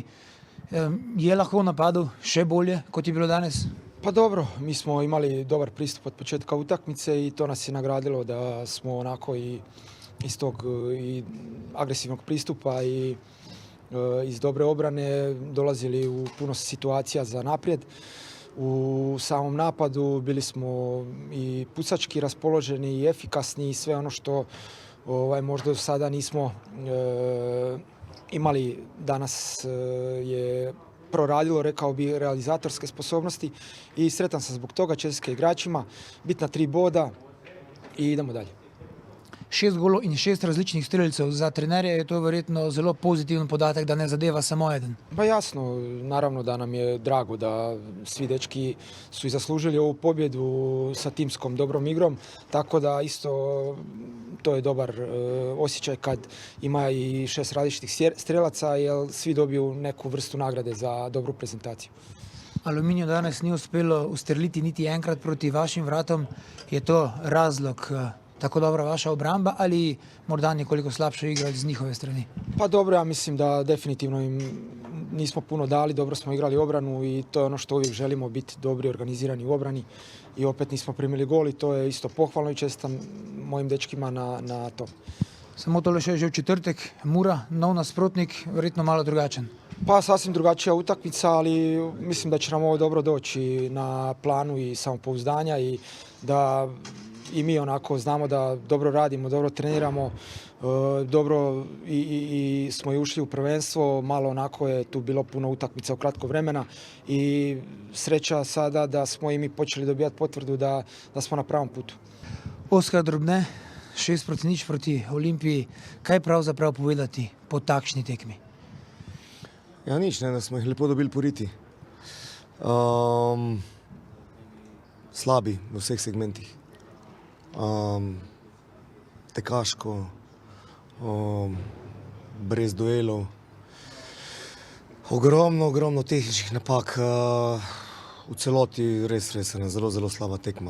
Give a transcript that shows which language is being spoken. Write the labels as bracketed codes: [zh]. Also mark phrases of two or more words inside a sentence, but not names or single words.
[sl] Je lahko v napadu še bolje, kot je bilo danes? [hr] Pa dobro, mi smo imali dobar pristup od početka utakmice i to nas je nagradilo da smo onako i iz tog i agresivnog pristupa i iz dobre obrane dolazili u puno situacija za naprijed. U samom napadu bili smo i pucački raspoloženi i efikasni i sve ono što možda do sada nismo imali. Danas je proradilo, rekao bi, realizatorske sposobnosti i sretan sam zbog toga, čestitke igračima, bitna 3 boda i idemo dalje. [sl] 6 golov in 6 različnih streljcev. Za trenerja je to verjetno zelo pozitiven podatek, da ne zadeva samo eden. [hr] Pa jasno, naravno da nam je drago da svi dečki su i zaslužili ovu pobjedu sa timskom dobrom igrom, tako da isto to je dobar osjećaj kad ima i 6 različitih strelaca, jer svi dobiju neku vrstu nagrade za dobru prezentaciju. [sl] Aluminiju danes ni uspelo ustreliti niti enkrat proti vašim vratom. Je to razlog tako dobra vaša obramba ali morda nekoliko slabša igra iz njihove strane? [hr] Pa dobro, ja mislim da definitivno im nismo puno dali, dobro smo igrali obranu i to je ono što uvijek želimo, biti dobri, organizirani u obrani i opet nismo primili gol i to je isto pohvalno i čestitam mojim dečkima na to. [sl] Samo tole še je že v četrtek, Mura, nov nasprotnik, verjetno malo drugačen. [hr] Pa sasvim drugačija utakmica, ali mislim da će nam ovo dobro doći na planu i samopouzdanja i da i mi onako znamo da dobro radimo, dobro treniramo, dobro i smo i ušli u prvenstvo, malo onako je tu bilo puno utakmica u kratko vremena i sreća sada da smo i mi počeli dobijati potvrdu da smo na pravom putu. [sl] Oskar Drobne, 6-0 proti Olimpiji. Kaj pravzaprav povedati po takšni tekmi? Ja, nič, ne, da smo jih lepo dobili poriti. Slabi v vseh segmentih. Tekaško, brez duelov, ogromno tehničnih napak, v celoti res ena zelo slaba tekma.